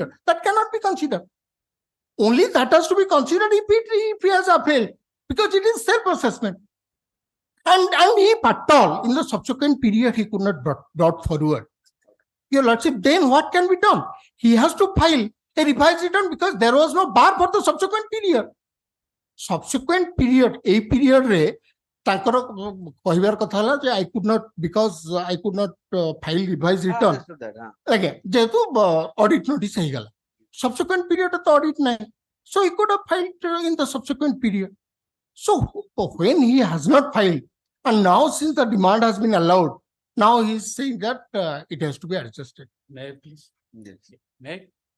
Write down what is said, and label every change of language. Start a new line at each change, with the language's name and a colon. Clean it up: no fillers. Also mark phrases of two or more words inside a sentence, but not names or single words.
English: That cannot be considered. Only that has to be considered if he has appealed, because it is self-assessment. And if at all in the subsequent period he could not brought forward, Your Lordship, then what can be done? He has to file a revised return because there was no bar for the subsequent period. Subsequent period, a period re
Odia: ତାଙ୍କର କହିବାର କଥା ହେଲା ଯେ
English: I could not, because I could not file revised return.
Odia: ଆଜ୍ଞା, ଯେହେତୁ
English: audit notice ହେଇଗଲା, subsequent period ତ audit ନାହିଁ, so he could have filed in the subsequent period. So when he has not filed, and now since the demand has been allowed, now he is saying that it has to be adjusted. May I please? Yes. May I?